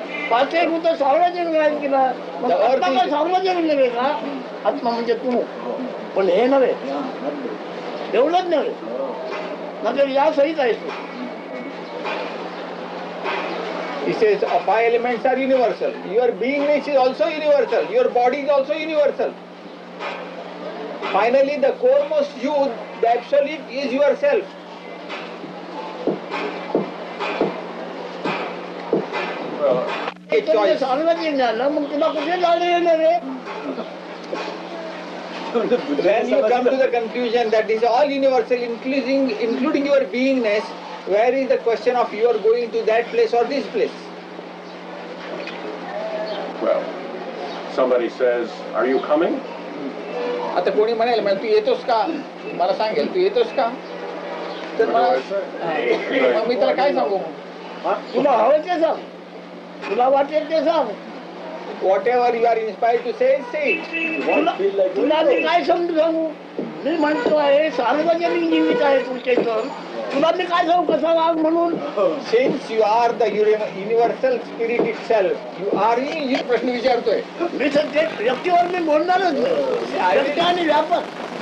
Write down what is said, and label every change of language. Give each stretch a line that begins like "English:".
Marathi: पाचही भूत सार्वजनिक आहेत की नाही. आत्मा काय सार्वजनिक नव्हे का. आत्मा म्हणजे तू, पण हे नव्हे, एवढंच नव्हे, म्हणजे या सहित आहेस तू.
English: He says 5 elements are universal. Your beingness is also universal. Your body is also universal. Finally, the foremost you, the absolute, is yourself.
Marathi: सार्वजनिक झालं मग तुला कुठे जाणं येणार रे.
English: When you come to the conclusion that this is all universal, including your beingness, where is the question of you are going to that place or this place? Well, somebody says, "Are you coming?"
Marathi: आता कोणी म्हणेल म्हणजे तू येतोस का, मला सांगेल तू येतोस का, तर मग मी त्याला काय सांगू. तुला हवं ते सांग, तुला वाटेल ते सांग.
English: Whatever you are inspired to say, say it.
Marathi: तुला मी काय समजू सांगू. मी म्हणतो आहे सार्वजनिक जीवित आहे तुमचे तर तुला मी काय सांगू कसा वाघ म्हणून
English: Since you are the universal spirit itself, you are
Marathi: मी प्रश्न विचारतोय. मी तर ते व्यक्तीवर मी बोलणारच नाही व्यक्ती आणि व्यापक